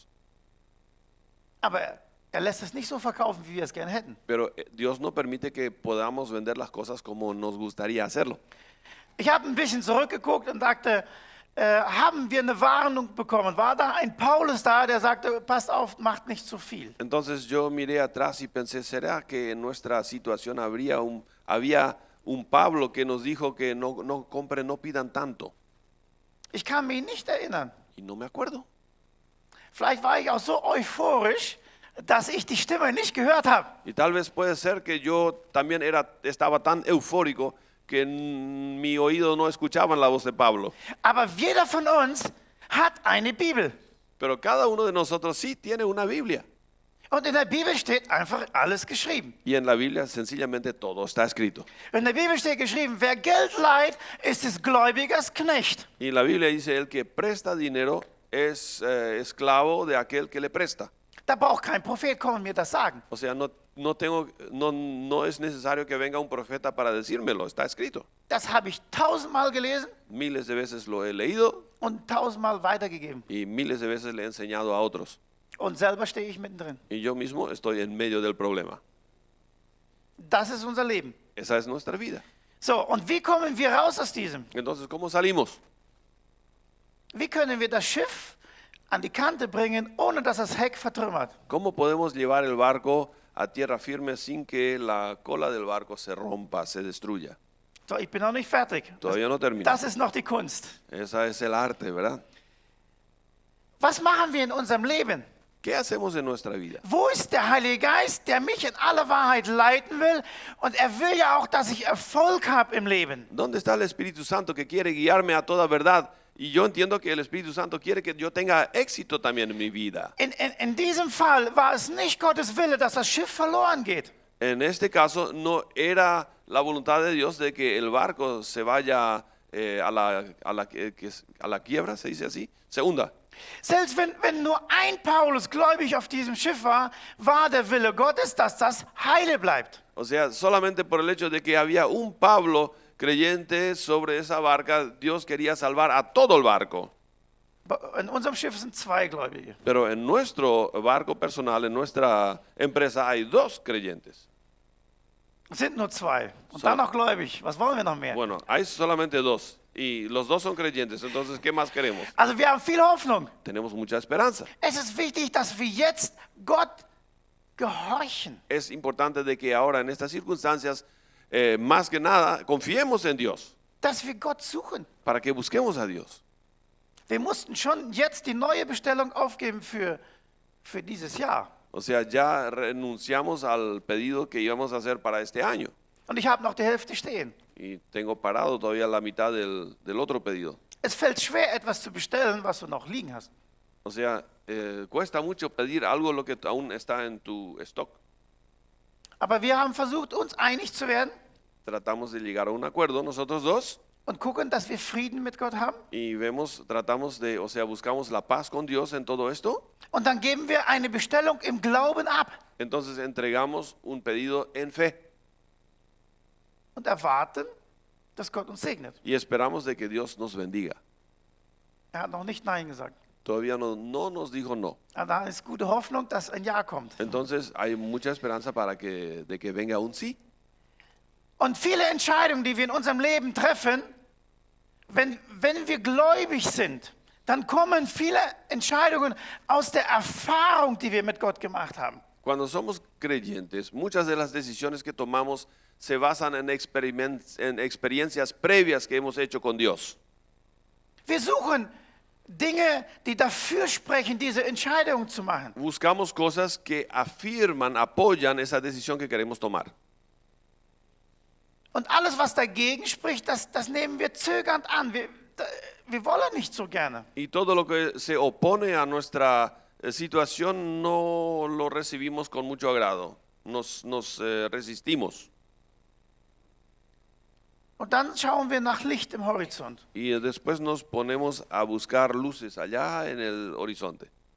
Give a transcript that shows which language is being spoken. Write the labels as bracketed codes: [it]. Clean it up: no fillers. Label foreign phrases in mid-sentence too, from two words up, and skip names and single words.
[de] Aber er lässt es nicht so verkaufen, wie wir es gerne hätten. [es] Pero Dios no permite que podamos vender las cosas como nos gustaría hacerlo. [de] Ich habe ein bisschen zurückgeguckt und dachte, haben wir eine Warnung bekommen. War da ein Paulus da, der sagte, passt auf, macht nicht zu viel. [es] Entonces yo miré atrás y pensé, ¿será que en nuestra situación había un Pablo que nos dijo que no compren, no pidan tanto? [de] Ich kann mich nicht erinnern. [es] Y no me acuerdo. [de] Vielleicht war ich auch so euphorisch, dass ich die Stimme nicht gehört habe. [es] Y tal vez puede ser que yo también estaba tan eufórico que en mi oído no escuchaban la voz de Pablo. [de] Aber jeder von uns hat eine Bibel. [es] Pero cada uno de nosotros sí tiene una Biblia. [de] Und in der Bibel steht einfach alles geschrieben. [es] Y en la Biblia sencillamente todo está escrito. [de] In der Bibel steht geschrieben, wer Geld leiht, ist des Gläubigers Knecht. [es] Y la Biblia dice, el que presta dinero es esclavo de aquel que le presta. [de] Da braucht kein Prophet kommen und mir das sagen. [es] O sea, no es necesario que venga un profeta para decírmelo, está escrito. [de] Das habe ich 1000-mal gelesen [es] Miles de veces lo he leído [de] und 1000-mal weitergegeben. [es] y miles de veces le he enseñado a otros. [de] Und selber stehe ich mittendrin. [es] Y yo mismo estoy en medio del problema. [de] Das ist unser Leben. [es] Esa es nuestra vida. [de] So, und wie kommen wir raus aus diesem? [es] Entonces, ¿cómo salimos? [de] Wie können wir das Schiff an die Kante bringen, ohne dass das Heck vertrümmert? [es] ¿Cómo podemos llevar el barco a tierra firme sin que la cola del barco se rompa, se destruya? [de] So, ich bin noch nicht fertig. [es] Todavía no termino. [de] Das ist noch die Kunst. [es] Esa es el arte, ¿verdad? [de] Was machen wir in unserem Leben? [es] ¿Qué hacemos en nuestra vida? [de] Wo ist der Heilige Geist, der mich in alle Wahrheit leiten will? Und er will ja auch, dass ich Erfolg habe im Leben. [es] ¿Dónde está el Espíritu Santo que quiere guiarme a toda verdad? Y yo entiendo que el Espíritu Santo quiere que yo tenga éxito también en mi vida. [de] In diesem Fall war es nicht Gottes Wille, dass das Schiff verloren geht. [es] En este caso no era la voluntad de Dios de que el barco se vaya a la quiebra, se dice así, se hunda. [de] Selbst wenn nur ein Paulus gläubig auf diesem Schiff war, war der Wille Gottes, dass das heile bleibt. [es] O sea, solamente por el hecho de que había un Pablo creyente sobre esa barca, Dios quería salvar a todo el barco. [de] In unserem Schiff sind 2 Gläubige. [es] Pero en nuestro barco personal, en nuestra empresa, hay 2 creyentes. [de] Es sind nur 2. Und dann noch gläubig. Was wollen wir noch mehr? [es] Bueno, hay solamente 2. Y los 2 son creyentes, entonces, ¿qué más queremos? [de] Also wir haben viel Hoffnung. [es] Tenemos mucha esperanza. [de] Es ist wichtig, dass wir jetzt Gott gehorchen. [es] Es importante de que ahora en estas circunstancias, más que nada, confiemos en Dios, [de] Dass wir Gott suchen. [es] para que busquemos a Dios. [de] Wir mussten schon jetzt die neue Bestellung aufgeben für dieses Jahr. [es] O sea, ya renunciamos al pedido que íbamos a hacer para este año. [de] Und ich habe noch die Hälfte stehen. [es] Y tengo parado todavía la mitad del otro pedido. [de] Es fällt schwer, etwas zu bestellen, was du noch liegen hast. [es] O sea, cuesta mucho pedir algo lo que aún está en tu stock. [de] Aber wir haben versucht, uns einig zu werden [es] Tratamos de llegar a un acuerdo nosotros 2 [de] und gucken, dass wir Frieden mit Gott haben. [es] y tratamos de, o sea, buscamos la paz con Dios en todo esto. [de] Und dann geben wir eine Bestellung im Glauben ab [es] Entonces entregamos un pedido en fe [de] und erwarten, dass Gott uns segnet. [es] y esperamos de que Dios nos bendiga. [de] Er hat noch nicht Nein gesagt. [es] Todavía no nos dijo no. [de] Aber da ist gute Hoffnung, dass ein Ja kommt. [es] Entonces hay mucha esperanza de que venga un sí. [de] Und viele Entscheidungen, die wir in unserem Leben treffen, wenn wir gläubig sind, dann kommen viele Entscheidungen aus der Erfahrung, die wir mit Gott gemacht haben. [es] Cuando somos creyentes, muchas de las decisiones que tomamos se basan en experiencias previas que hemos hecho con Dios. [de] Wir suchen Dinge, die dafür sprechen, diese Entscheidungen zu machen. [es] Buscamos cosas que apoyan esa decisión que queremos tomar. [de] Und alles, was dagegen spricht, das nehmen wir zögernd an. Wir wollen nicht so gerne. [es] Y todo lo que se opone a nuestra situación no lo recibimos con mucho agrado. Nos resistimos. [de] Und dann schauen wir nach Licht im Horizont. [es] Y después nos ponemos a buscar luces allá en el horizonte.